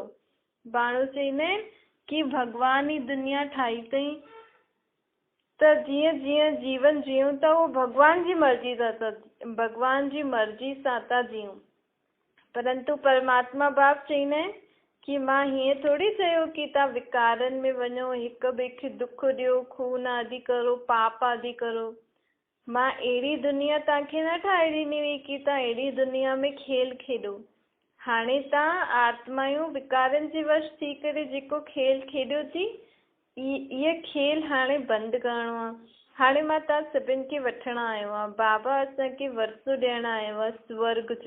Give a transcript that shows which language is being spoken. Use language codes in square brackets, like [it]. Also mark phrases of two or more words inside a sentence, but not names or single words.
[sd] माण्हू चईंदा आहिनि कि भगवान ई दुनिया ठाही अथई, त जीअं जीअं जीवन जियूं था उहो भगवान जी मर्ज़ी सां था जियूं। परंतु परमात्मा बाप चईंदा आहिनि कि मां हीअं थोड़ी चयो कि तव्हां विकारनि में वञो, हिक ॿिए खे दुख ॾियो, खून आदि करो, पाप आदि करो। मां अहिड़ी दुनिया तव्हांखे न ठाहे ॾिनी हुई कि तव्हां अहिड़ी दुनिया में खेल खेॾो। हाणे तव्हां आत्मायूं विकारनि जे वश थी करे जेको खेल खेॾियो थी, इहे खेल हाणे बंदि करिणो आहे। हाणे मां तव्हां सभिनि खे वठण आयो आहे। बाबा असांखे वरसो ॾियण आयो आहे स्वर्ग जो।